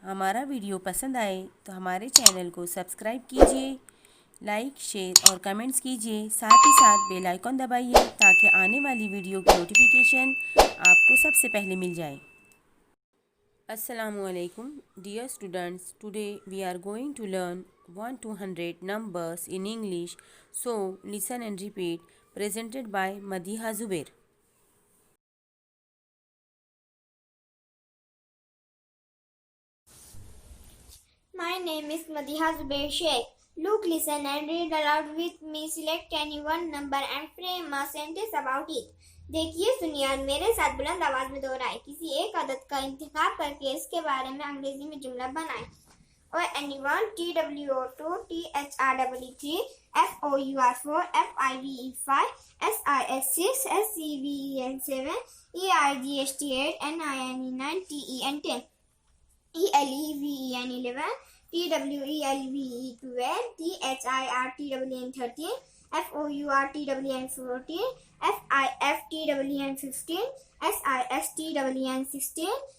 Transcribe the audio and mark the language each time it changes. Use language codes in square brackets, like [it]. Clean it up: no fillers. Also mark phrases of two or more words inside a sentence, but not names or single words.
[ur] ہمارا ویڈیو پسند آئے تو ہمارے چینل کو سبسکرائب کیجیے، لائک، شیئر اور کمنٹس کیجیے. ساتھ ہی ساتھ [en] bell icon [ur] دبائیے تاکہ آنے والی ویڈیو کی نوٹیفکیشن آپ کو سب سے پہلے مل جائے. [en] Assalamualaikum, dear students. Today we are going to learn 1 to 100 numbers in English. So listen and repeat. Presented by Madiha Zubair. My name is Madiha Zubair Sheikh. Look, listen and read aloud with me. Select any one number and frame a sentence about it. [ur] دیکھیے، سنیے اور میرے ساتھ بلند آواز میں دہرائیے۔ کسی ایک عادت کا انتخاب کر کے اس کے بارے میں انگریزی میں جملہ بنائیے. [en] और anyone, TWO2, THREE3, FOUR4, FIVE5, SIS6, SEVEN7, EIGHT8, NINE9, TEN10. ELEVEN11, TWELVE12, THIRTWN13, FOURTWN14, FIFTWN15, SISTWN16,